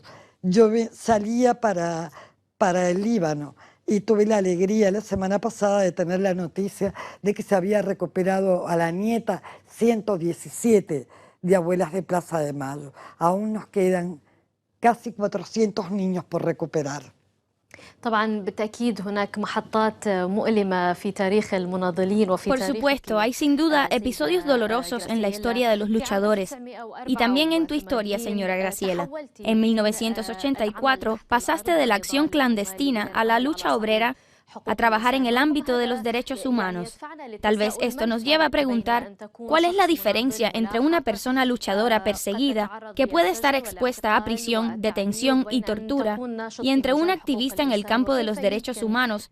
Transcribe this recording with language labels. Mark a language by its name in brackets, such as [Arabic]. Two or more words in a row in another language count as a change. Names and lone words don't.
[Spanish] Yo salía para el Líbano y tuve la alegría la semana pasada de tener la noticia de que se había recuperado a la nieta 117 de abuelas de Plaza de Mayo. Aún nos quedan casi 400 niños por recuperar. [Arabic] طبعا بالتأكيد هناك محطات مؤلمة في تاريخ المناضلين وفي [Spanish] Por [Arabic] تاريخ [Spanish] supuesto, hay sin duda episodios dolorosos en la historia de los luchadores y también en tu historia, señora Graciela. En 1984 pasaste de la acción clandestina a la lucha obrera a trabajar en el ámbito de los derechos humanos. Tal vez esto nos lleva a preguntar, ¿cuál es la diferencia entre una persona luchadora perseguida que puede estar expuesta a prisión, detención y tortura, y entre un activista en el campo de los derechos humanos?